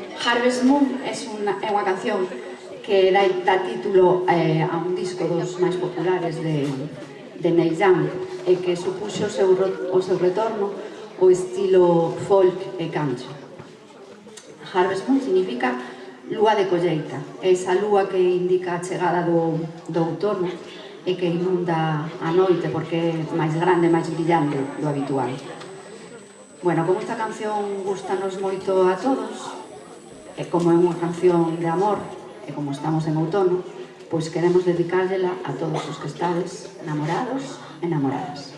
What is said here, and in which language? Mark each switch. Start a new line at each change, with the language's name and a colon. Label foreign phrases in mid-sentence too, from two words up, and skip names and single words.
Galician: Harvest Moon é unha canción que dá título a un disco dos máis populares de Neil Young e que supuxo o seu retorno ao estilo folk e country. Harvest Moon significa lúa de colleita, é esa lúa que indica a chegada do outono e que inunda a noite porque é máis grande e máis brillante do habitual. Bueno, como esta canción gustanos moito a todos, e como é unha canción de amor, e como estamos en outono, pois queremos dedicársela a todos os que estades namorados e namoradas.